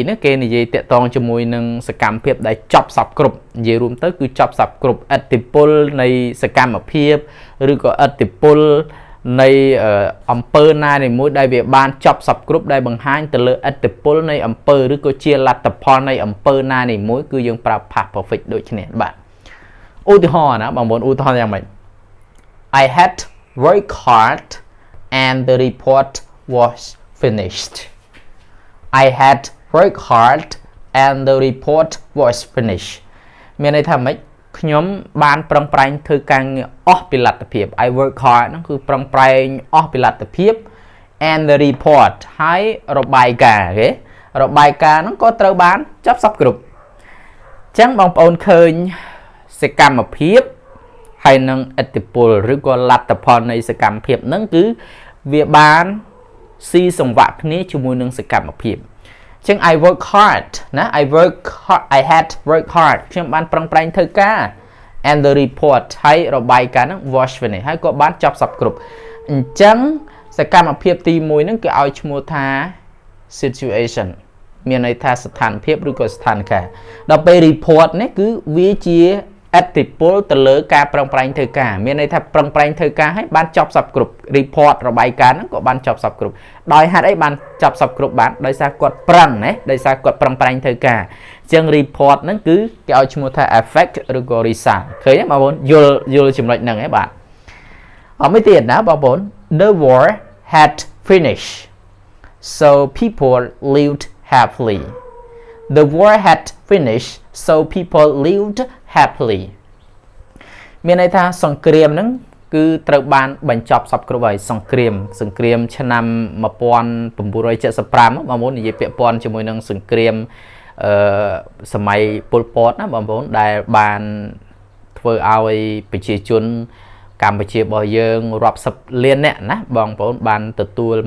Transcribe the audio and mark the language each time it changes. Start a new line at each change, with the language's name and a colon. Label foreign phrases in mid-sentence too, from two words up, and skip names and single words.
Khmer: នេះគេនិយាយតាក់ទងជាមួយនឹងសកម្មភាពដែលចប់សពគ្រប់និយាយរួមទៅគឺចប់សពគ្រប់ឥទ្ធិពលនៃសកម្មភាពឬក៏ឥទ្ធិពលនៃអំពើណាមួយដែលវាបានចប់សពគ្រប់ដែលបង្ហាញទៅលើឥទ្ធិពលនៃអំពើឬក៏ជាលទ្ធផលនៃអំពើណាមួយគឺយើងប្រើ
English: past perfect
Khmer: ដូចគ្នាបាទឧទាហរណ៍ណាបងប្អូនឧទាហរណ៍យ៉ាងម៉េច
English: I had worked hard and the report was finished I had worked hard and the report was finished
Khmer: មានន័យថាម៉េចខ្ញុំបានប្រឹងប្រែង ធ្វើការងារអស់ពីលទ្ធភាព
English: I work hard
Khmer: ហ្នឹងគឺប្រឹងប្រែងអស់ពីលទ្ធភាព
English: and the report
Khmer: ហើយរបាយការណ៍គេរបាយការណ៍ហ្នឹងក៏ត្រូវបានចប់សពគ្រប់អញ្ចឹងបងប្អូនឃើញសកម្មភាពហើយនឹងឥទ្ធិពលឬក៏លទ្ធផលនៃសកម្មភាពហ្នឹងគឺវាបានស៊ីសង្វាក់គ្នាជាមួយនឹងសកម្មភាពអញ្ចឹង
English: I work hard
Khmer: ណា
English: I had work hard
Khmer: ខ្ញុំបានប្រឹងប្រែងធ្វើការ
English: and the report
Khmer: ហើយរបាយការណ៍ហ្នឹង
English: was finished
Khmer: ហើយក៏បានចប់សពគ្រប់អញ្ចឹងសកម្មភាពទី1ហ្នឹងគេឲ្យឈ្មោះថា situation មានន័យថាស្ថានភាពឬក៏ស្ថានភាពដល់ពេល report នេះគឺវាជាឥទ្ធិពលទៅលើការប្រឹងប្រែងធ្វើការមានន័យថាប្រឹងប្រែងធ្វើការឲ្យបានចប់សពគ្រប់ report របាយការណ៍ហ្នឹងក៏បានចប់សពគ្រប់ដោយហេតុអីបានចប់សពគ្រប់បានដោយសារគាត់ប្រឹងណាដោយសារគាត់ប្រឹងប្រែងធ្វើការអញ្ចឹង report ហ្នឹងគឺគេឲ្យឈ្មោះថា effect ឬក៏ result ឃើញទេបងប្អូនយល់ចំណុចហ្នឹងហ៎បាទអត់មួយទៀតណាបងប្អូន
English: the war had finished so people lived happily the war had finished so people lived happily
Khmer: មានន័យថាសង្គ្រាមហ្នឹងគឺត្រូវបានបញ្ចប់សពគ្រប់ហើយសង្គ្រាមឆ្នាំ1975បងប្អូននិយាយពាក់ព័ន្ធជាមួយនឹងសង្គ្រាមសម័យប៉ុលពតណាបងប្អូនដែលបានធ្វើឲ្យប្រជាជនកម្ពុជារបស់យើងរាប់សិបលានអ្នកណាបងប្អូនបានទទួលម